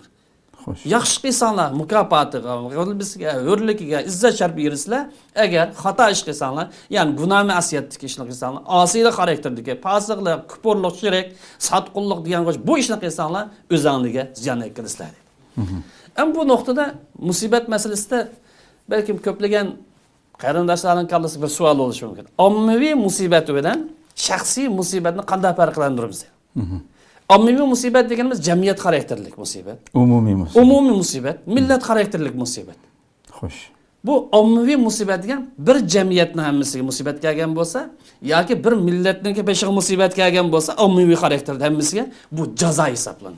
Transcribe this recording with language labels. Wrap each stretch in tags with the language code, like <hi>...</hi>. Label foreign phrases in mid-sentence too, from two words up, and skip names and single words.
<uz>Xo'sh. Yaxshi qilsanglar mukofotiga, g'alabasiga, hurligiga, izzat sharaf erishsizlar. Agar xato ish qilsanglar, ya'ni gunoh ma'siyatdagi ishni qilsanglar, osiylik xarakterdagi, fosiqlik, kupurlik, shirik, sotqinlik degan qo'sh bu ishni qilsanglar, o'zingizga ziyon yetkazasizlar.</uz> <tr>Ama bu noktada musibet meselesinde</tr> <uz>belki köplagan qarindoshlarning kallasi bir savol bo'lishi mumkin. Ommaviy musibet bilan shaxsiy musibetni qanday farqlantiramiz? Ommaviy musibet deganimiz jamiyat xarakterlik musibet. Umumiy musibet. Umumiy musibet, millat xarakterlik musibet. Xo'sh. Bu ommaviy musibet degan bir jamiyatning hammasiga musibet kelgan bo'lsa yoki bir millatningki beshiga musibet kelgan bo'lsa, ommaviy xarakterda hammasiga bu jazo hisoblanadi.</uz>